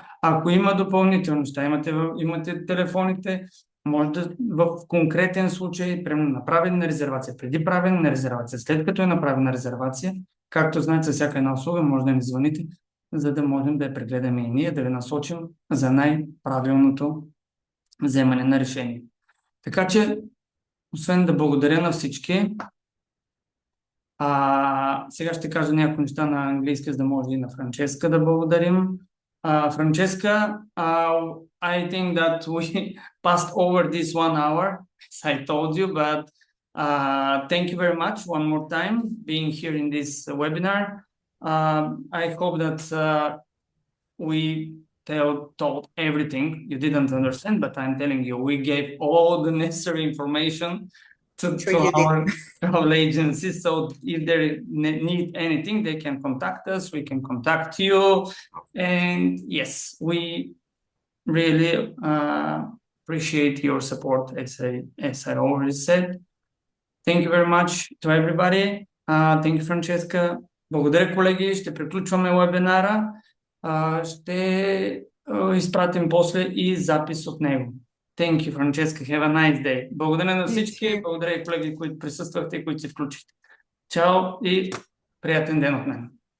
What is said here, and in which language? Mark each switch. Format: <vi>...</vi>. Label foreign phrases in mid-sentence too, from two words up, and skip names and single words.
<bg>Ако има допълнителни неща, имате телефоните, може да в конкретен случай, примерно направена резервация, преди правене на резервация, след като е направена резервация, както знаете, за всяка една услуга може да ни звъните, за да можем да я прегледаме и ние, да ви насочим за най-правилното вземане на решение. Така че, освен да благодаря на всички, сега ще кажа някои неща на английски, за да може и на Франческа да благодарим. Франческа,</bg> <en>I think that we passed over this 1 hour, as I told you, but thank you very much one more time being here in this webinar. I hope that we told everything you didn't understand, but I'm telling you, we gave all the necessary information to our travel agency. So if they need anything, they can contact us, we can contact you. And yes, we really appreciate your support, as I already said. Thank you very much to everybody. Thank you, Francesca.</en> <bg>Благодаря, колеги. Ще приключваме вебинара. Ще изпратим после и запис от него.</bg> <en>Thank you, Francesca. Have a nice day.</en> <bg>Благодаря на всички. Благодаря и колеги, които присъствахте и които се включихте. Чао и приятен ден от мен.</bg>